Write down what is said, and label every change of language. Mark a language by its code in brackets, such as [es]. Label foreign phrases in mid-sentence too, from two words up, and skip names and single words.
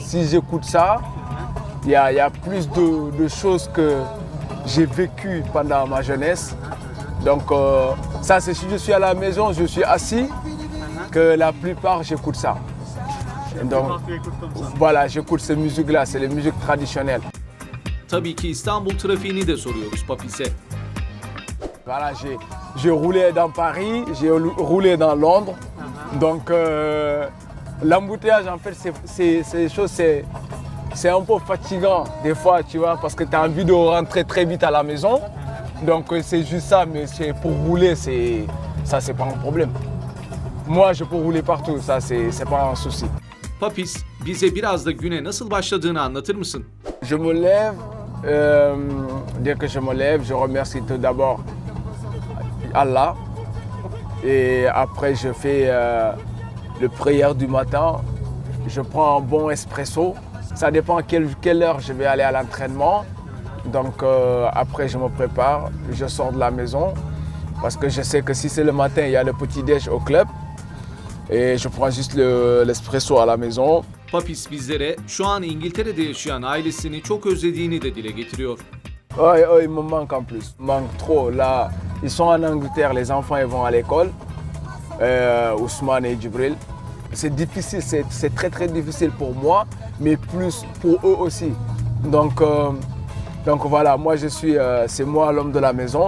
[fr] Si j'écoute ça, il y a plus de choses que j'ai vécues pendant ma jeunesse. Donc ça, c'est si je suis à la maison, je suis assis, que la plupart j'écoute ça. Et donc voilà, j'écoute ces musiques-là, c'est les musiques traditionnelles. [tr] Tabii ki İstanbul trafiğini de soruyoruz Papis'e. [fr] Voilà, j'ai roulé dans Paris, j'ai roulé dans Londres. Donc l'embouteillage, en fait, c'est un peu fatigant des fois, tu vois, parce que tu as envie de rentrer très vite à la maison. Donc c'est juste ça, mais pour rouler, ça c'est pas un problème. Moi, je peux rouler partout, ça c'est pas un souci. [tr] Papis, bize biraz da güne nasıl başladığını anlatır mısın? [fr] Je me lève, dès que je me lève, je remercie tout d'abord Allah. Et après, je fais le prière du matin. Je prends un bon espresso. Ça dépend à quelle heure je vais aller à l'entraînement. Donc après, je me prépare, je sors de la maison. Parce que je sais que si c'est le matin, il y a le petit-déj au club. Et je prends juste l'espresso à la maison. [tr] Papis bizlere şu an İngiltere'de yaşayan ailesini çok özlediğini de dile getiriyor. [fr] Ouais, ouais, il me manque en plus. Il me manque trop. Là, ils sont en Angleterre, les enfants ils vont à l'école. Ousmane et Djibril. C'est difficile, c'est très très difficile pour moi, mais plus pour eux aussi. Donc voilà, moi c'est moi l'homme de la maison.